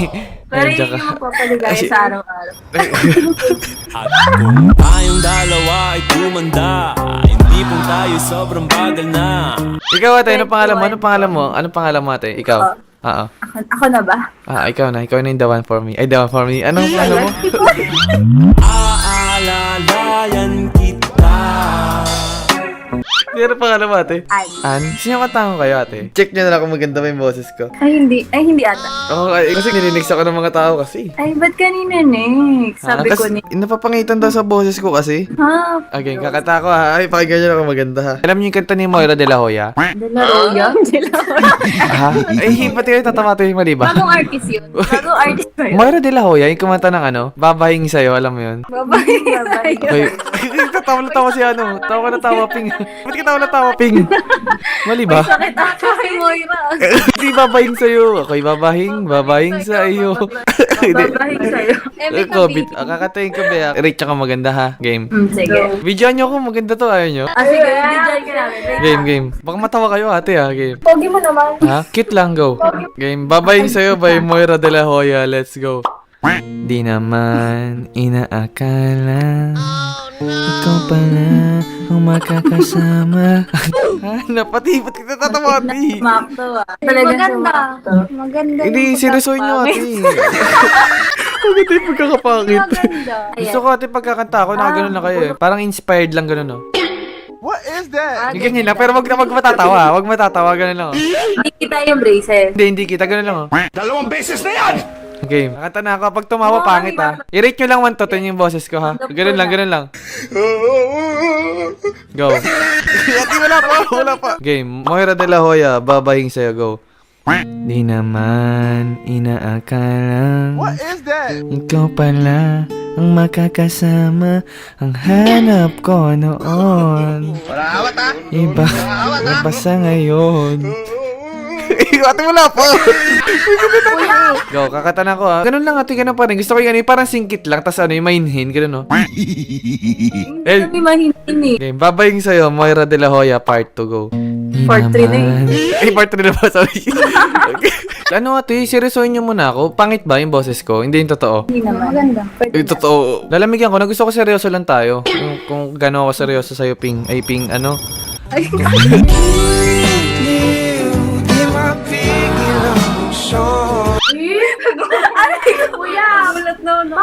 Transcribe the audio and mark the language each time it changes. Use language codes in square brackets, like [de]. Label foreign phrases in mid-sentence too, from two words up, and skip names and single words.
[tl] Pero Nandiyan yun yung magpapaligaya sa araw-araw. At kung tayong dalawa ay tumanda, hindi pong tayo sobrang bagal na. Ikaw, ate, ano pangalan mo? Anong pangalan mo? Anong pangalan mo, ate? Ikaw? Oo. Ako na ba? Ikaw na. Ikaw na yung [en] the one for me. [tl] Ay, [en] the one for me. [tl] Anong pangalan mo? Aalalayan kita. Ano pangalan mo, ate? Ay. Ann? Sino katango kayo, ate? Check nyo na lang kung maganda ba yung boses ko. Ay, hindi ata. Oo, kasi nilinex ako ng mga tao kasi. Ay, ba't kanina, Nex? Sabi ko kasi ni... napapangitan daw sa boses ko kasi. Ha? Okay, kakata ko ha. Ay, pakinggan nyo lang kung maganda ha. Alam niyo yung kanta ni Moira de la Hoya? De La Roya? De La Roya. Ha? Ay, pati kayo tatama yung mali ba? Bagong artist yun. Bagong artist ba yun? Moira de la Hoya, yung kumanta ng ano, babahing sa'yo, alam mo yun? Babae. Okay. Tatawa na tawa si ano. Tawa na tawa, Ping. Ba't ka tawa na tawa, Ping? Mali ba? Sakit ako kay Moira. Hindi babahing sa'yo. Ako'y babahing sa iyo. Babahing sa'yo. COVID. Kakatayin ko ba? Rate ka maganda ha. Game. Sige. Videoan nyo kung maganda to. Ayaw nyo? Sige, enjoy ka namin. Game. Baka matawa kayo ate ha. Game. Pogi mo naman. Ha? Cute lang. Go. Game. Babahing sa'yo by Moira de la Hoya. [en] Let's go. [tl] Di naman inaakala ikaw pala ang makakasama. Napati, ba't kita tatawa, ate? Makto Talaga Maganda. sumakto. Maganda Hindi, seryosoy nyo, ate. Maganda yung pagkakapangit. Maganda. Gusto ko, ate, pagkakanta ako, nakagano'n lang kayo eh. Parang inspired lang gano'n, no? Yung ganyan lang, pero wag matatawa. Wag matatawa, gano'n lang, oh. Hindi kita yung braces. Hindi kita, gano'n lang, oh. 2 beses na yan! Okay, nakanta na ako. Pag tumawa, pangit, ha. I-rate nyo lang 1 to 10 yung boses ko, ha. Gano'n lang. Go. Ate, wala pa. Game. Moira de la Hoya, babahing sa'yo, go. Di naman inaakalang ikaw pala ang makakasama ang hanap ko noon. Iba sa ngayon. Ate, wala pa. Go, kakata na ako ha. Ganun lang ate, ganun pa rin. Gusto ko yung parang singkit lang, tas ano, yung mainhin, ganun no. Hindi kami mahinhin eh. Okay, babaying sa'yo, Moira de la Hoya, [en] part 2, go. [tl] Part 3 na eh. Ay, part 3 na ba? Sorry. Okay. Ano ate, seryosohin nyo muna ako. Pangit ba yung boses ko? Hindi yung totoo. Hindi naman. Maganda. Yung totoo. Lalamigyan ko na gusto ko seryoso lang tayo. Kung gano'n ako seryoso sa'yo, Ping. Ay, Ping, ano? Kuya, ulat na no.